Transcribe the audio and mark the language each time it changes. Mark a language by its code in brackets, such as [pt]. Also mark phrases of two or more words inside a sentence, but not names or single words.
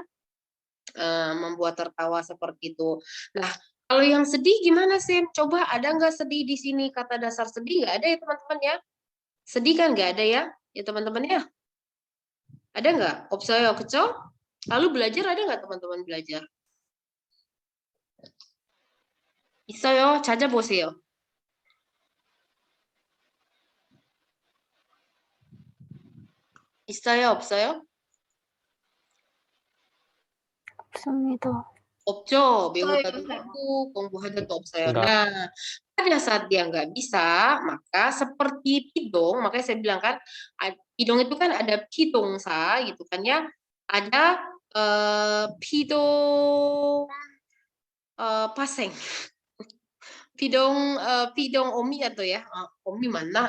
[id] Membuat tertawa seperti itu. Nah, kalau yang sedih gimana Sam? Coba ada nggak sedih di sini? Kata dasar sedih nggak ada ya teman-teman ya? Sedih kan nggak ada ya? Ya teman-teman ya? Ada nggak? [ko] 없어요 거죠? [id] Lalu belajar ada nggak teman-teman belajar? [ko] 있어요. 찾아보세요. 있어요, 없어요? 없습니다. 없죠. [id] Saya, 배우다도 Sam. [ko] 없고 공부하다도 없어요. [id] Enggak. Nah, pada saat dia nggak bisa, maka seperti pidong, makanya saya bilang kan, pidong itu kan ada pidongsa gitu kan ya, ada [ko] 피동 파생. 피동 어미 [id] atau ya, omi mana?